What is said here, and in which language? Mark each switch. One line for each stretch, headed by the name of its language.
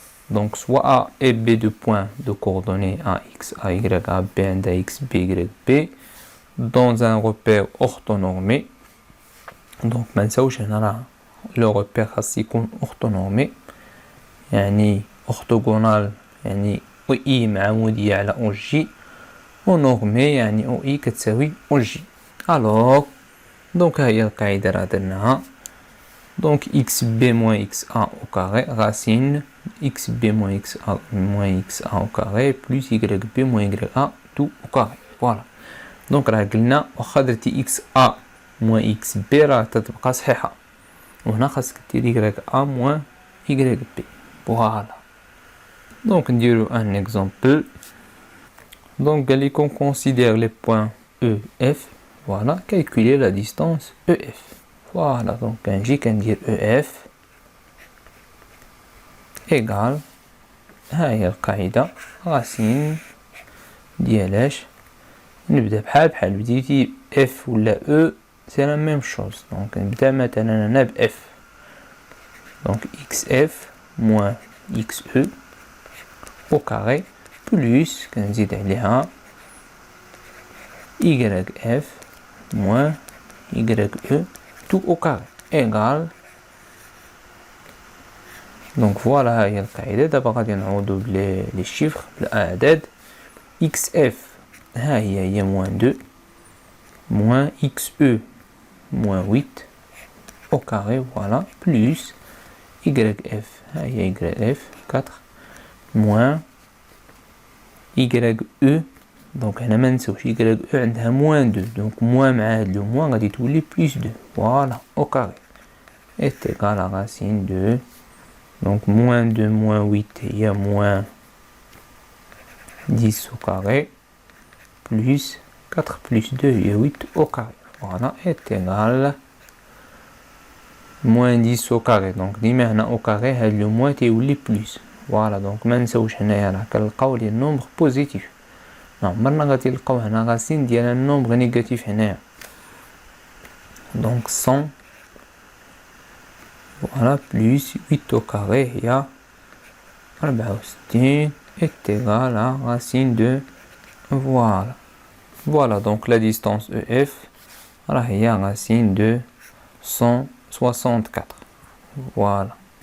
French: Donc soit A et B de points de coordonnées A, X, A, Y, A, B, N, X, B, Y, B dans un repère orthonormé. Donc maintenant le repère يكون orthonormé يعني orthogonal
Arabic: يعني OI معمودية على OJ ونورمي يعني OI كتساوي OJ. alors donc هي القاعدة راه درناها.
French: donc xb moins xa au carré racine xb moins xa moins xa au carré plus yb moins ya tout au carré. voilà.
Arabic: donc راه قلنا واخا درتي
French: xa moins xb
Arabic: راه تتبقى صحيحة وهنا خاصك دير
French: ya moins yb. voilà. donc نديرو un exemple. donc
Arabic: قال لي
French: qu'on considère les points E, F. voilà, calculer la distance EF.
Arabic: voilà, donc نجي كندير EF égal ها هي القاعدة racine ديالاش نبدا بحال بديتي F ولا E
French: c'est la même chose.
Arabic: donc نبدا مثلا انا ب F.
French: donc XF moins XE au carré plus
Arabic: كنزيد عليها
French: YF moins YE tout au carré égal.
Arabic: donc voilà هي القاعدة. دابا غادي نعوضو بلي chiffres بالأعداد.
French: XF ها هي moins 2 moins XE moins 8 au carré. voilà plus YF ها هي YF 4 moins YE.
Arabic: donc هنا ما نساوش YE عندها
French: moins 2 donc moins
Arabic: مع هاد لو moins غادي تولي plus 2.
French: voilà au carré est égal à racine de donc moins 2 moins 8
Arabic: هي moins 10
French: au carré plus 4 plus 2 هي 8 au carré. voilà est égal moins 10 au carré.
Arabic: donc ديما هنا
French: au carré
Arabic: هاد لو moins تيولي plus. voilà donc ما نساوش هنايا راه كنلقاو لي النومبر بوزيتيف. عمرنا غادي نلقاو هنا راسين ديال النومبر نيجاتيف هنايا.
French: donc 100 voilà plus 8 au carré هي 64 est égal à racine de voilà. voilà donc la distance EF
Arabic: راه هي
French: racine de 164. voilà.